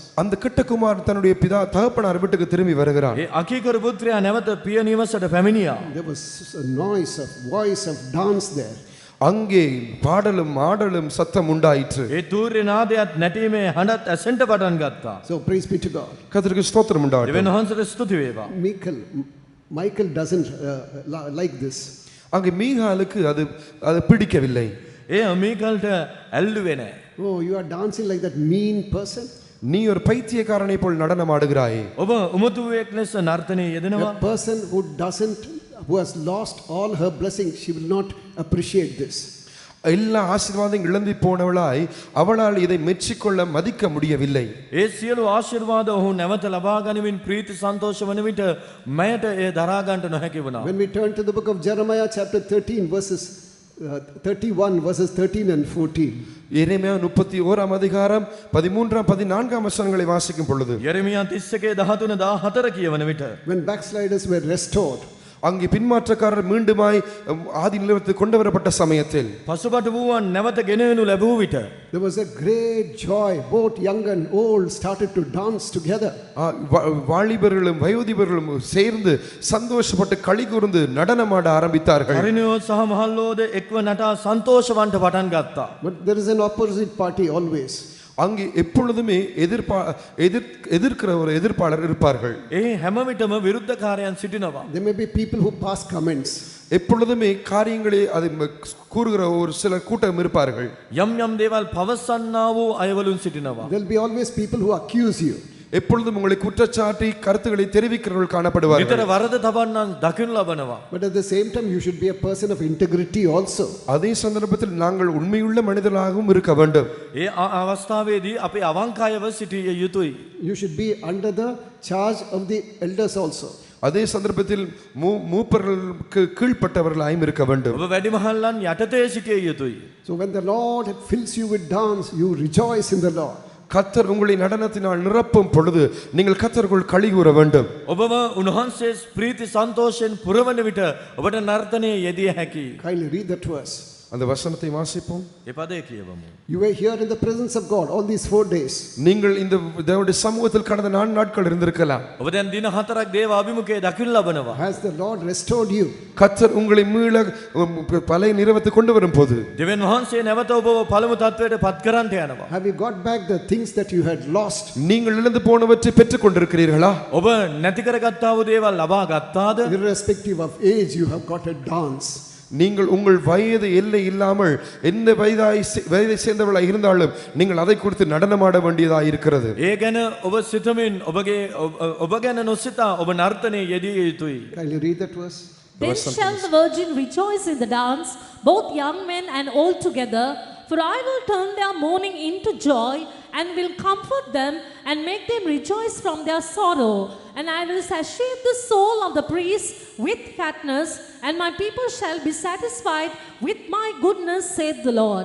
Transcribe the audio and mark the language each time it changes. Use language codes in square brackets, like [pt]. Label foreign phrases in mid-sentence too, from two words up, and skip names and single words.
[ta] அந்த கிட்டகுமார் தன்னுடைய தகப்பனார் வீட்டுக்கு திரும்பி வருகிறான். [si] ඒ අකීකරු පුත්‍රයා නැවත පිය නිවසට පැමිණියා. [en] There was a noise of voice of dance there. [ta] அங்கே பாடலும் ஆடலும் சத்தம் உண்டாயிற்று. [si] ඒ තූර්ය නාදයත් නැටීමේ හඬත් ඇසෙන්න පටන් ගත්තා. [en] So praise be to God. [ta] கர்த்தருக்கு ஸ்தோத்திரம் உண்டாகட்டும். [si] දෙවියන් වහන්සේට ස්තුති වේවා. [en] Michael doesn't like this. [ta] அங்கே மீகாலுக்கு அது பிடிக்கவில்லை. [si] ඒ මීකල්ට ඇල්ලුවේ නැහැ. [en] Oh, you are dancing like that mean person. [ta] நீ ஒரு பைத்தியக்காரனை போல் நடனமாடுகிறாயே. [si] ඔබ උමතුවෙක් ලෙස නර්තනයේ යෙදෙනවා. [en] A person who has lost all her blessings, she will not appreciate this. [ta] எல்லா ஆசீர்வாதம் இழந்து போனவளாய் அவளால் இதை மெச்சிக்கொள்ள மதிக்க முடியவில்லை. [si] ඒ සියලු ආශිර්වාද ඔහු නැවත ලබා ගනිමින් ප්‍රීති සන්තෝෂ වන විට මයට ඒ දරා ගන්නට නොහැකි වුණා. [en] When we turn to the book of Jeremiah chapter 13 verses 31 verses 13 and 14. [ta] எரேமியா 31ஆம் அதிகாரம் 13 14 வசனங்களை வாசிக்கும் பொழுது [si] යෙරමියා 31 13 14 කියවන විට [en] when backsliders were restored, [ta] அங்கே பின்மாற்றக்காரர் மீண்டுமாய் ஆதி நிலவரத்துக்கு கொண்டு வரப்பட்ட சமயத்தில் [si] පසුබට වූවන් නැවත ගෙනෙනු ලැබූ විට [en] there was a great joy. Both young and old started to dance together. [ta] வாலிபர்களும் வயோதிபர்களும் சேர்ந்து சந்தோஷப்பட்டு களி கூர்ந்து நடனமாட ஆரம்பித்தார்கள். [si] තරුණයෝ සහ මහල්ලෝද එක්ව නටා සන්තෝෂවන්ට පටන් ගත්තා. [en] But there is an opposite party always. [ta] அங்கே எப்பொழுதுமே எதிர்க்கிற ஒரு எதிர்ப்பாளர் இருப்பார்கள். [si] ඒ හැම විටම විරුද්ධකාරයන් සිටිනවා. [en] There may be people who pass comments. [ta] எப்பொழுதுமே காரியங்களை அதை கூறுகிற ஒரு சில கூட்டம் இருப்பார்கள். [si] යම් යම් දේවල් පවසන්නා වූ අයවලුන් සිටිනවා. [en] There will be always people who accuse you. [ta] எப்பொழுதும் உங்களை குற்றச்சாட்டி கருத்துக்களை தெரிவிக்கிறவர்கள் காணப்படுவார்கள். [si] විතර වරද තබන්නන් දකින්න ලබනවා. [en] But at the same time you should be a person of integrity also. [ta] அதே சந்தர்ப்பத்தில் நாங்கள் உண்மையுள்ள மனிதர்களாகவும் இருக்க வேண்டும். [si] ඒ අවස්ථාවේදී අපි අවංකයව සිටිය යුතුයි. [en] You should be under the charge of the elders also. [ta] அதே சந்தர்ப்பத்தில் மூப்பர்களுக்கு கீழ்ப்பட்டவர்களாயும் இருக்க வேண்டும். [si] ඔබ වැඩිමහල්ලන් යටතේ සිටිය යුතුයි. [en] So when the Lord fills you with dance, you rejoice in the Lord. [ta] கர்த்தர் உங்களை நடனத்தினால் நிரப்பும் பொழுது நீங்கள் கர்த்தருக்குள் களி கூற வேண்டும். [si] ඔබව උන්වහන්සේ ප්‍රීති සන්තෝෂයෙන් පුරවන විට ඔබට නර්තනයේ යෙදිය හැකියි. [en] Kindly read that verse. [ta] அந்த வசனத்தை வாசிப்போம். [si] ඒ පදේ කියවමු. [en] You were here in the presence of God all these 4 days. [ta] நீங்கள் இந்த தேவனுடைய சமூகத்தில் கடந்த 4 நாட்கள் இருந்திருக்கலாம். [si] ඔබ දැන් දින 4ක් දේව අභිමුඛයේ දකින්න ලබනවා. [en] Has the Lord restored you? [ta] கர்த்தர் உங்களை மீள பழைய நிறுவத்தை கொண்டு வரும்போது [si] දෙවියන් වහන්සේ නැවත ඔබව පළමු තත්වයට පත් කරන්නට යනවා. [en] Have you got back the things that you had lost? [ta] நீங்கள் இழந்து போனவற்றை பெற்றுக் கொண்டிருக்கிறீர்களா? [si] ඔබ නැති කරගත්තා වූ දේවල් ලබා ගත්තාද? [en] Irrespective of age, you have got a dance. [ta] நீங்கள் உங்கள் வயது எல்லை இல்லாமல் எந்த வயதை சேர்ந்தவர்களாக இருந்தாலும் நீங்கள் அதை குறித்து நடனமாட வேண்டியதாக இருக்கிறது. [si] ඒ ගැන ඔබ සිතමින් ඔබ ගැන නොසිතා ඔබ නර්තනයේ යෙදිය යුතුයි. [en] Can you read that verse? Then shall the virgin rejoice in the dance, both young men and old together, for I will turn their mourning into joy and will comfort them and make them rejoice from their sorrow. And I will satiate the soul of the priests with fatness, and my people shall be satisfied with my goodness, saith the Lord.